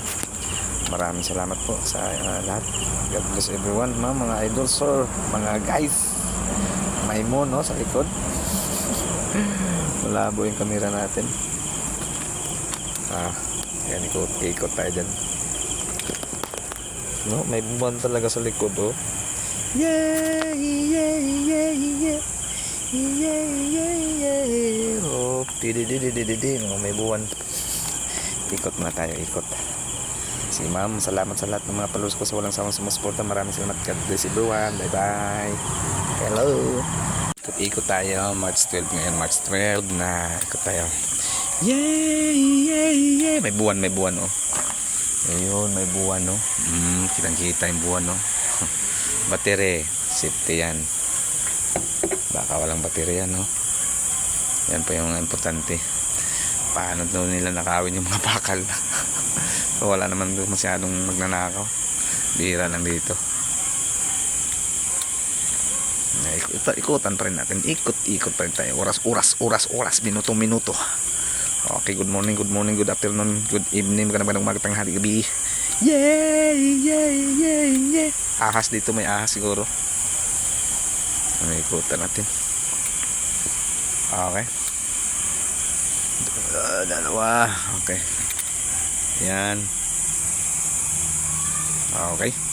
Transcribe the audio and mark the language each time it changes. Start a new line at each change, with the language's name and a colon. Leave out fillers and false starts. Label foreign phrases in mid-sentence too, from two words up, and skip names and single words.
Filipino: Maraming salamat po sa lahat.
English: God bless everyone,
Filipino: mga
English: idol sir,
Filipino: mga guys. May mo no sa likod. Malabo yung camera natin. Yan, ikot tayo dyan. No, may buwan talaga sa likod oh.
English: Yeah, yeah, yeah, yeah. Yeah, yeah, yeah.
Filipino: Oh, may buwan. Ikot muna tayo, ikot. Si ma'am, salamat sa lahat ng mga followers ko sa walang sawang sumusuporta. Maraming salamat.
English: God bless everyone. Bye bye. Hello.
Filipino: Ikot tayo. March 12 ngayon. March 12 na. Ikot tayo. Yay! Yay! Yay! May buwan oh. Ayun, may buwan oh. Kitang-kita yung buwan oh. Battery. Safety yan. Baka walang battery yan oh. Yan pa yung importante. Paano daw nila nakawin yung mga bakal. So, wala naman masyadong magnanakaw. Bihira lang dito. Ikutan pa rin natin. Ikot pa rin tayo. Oras. Minuto.
English: Okay, good morning, good afternoon, good evening.
Filipino: Magandang umaga, tanghali, gabi. Yay! Ahas dito, may ahas siguro. Ikutan natin. Okay. Dalawa. Okay. Yan. Okay.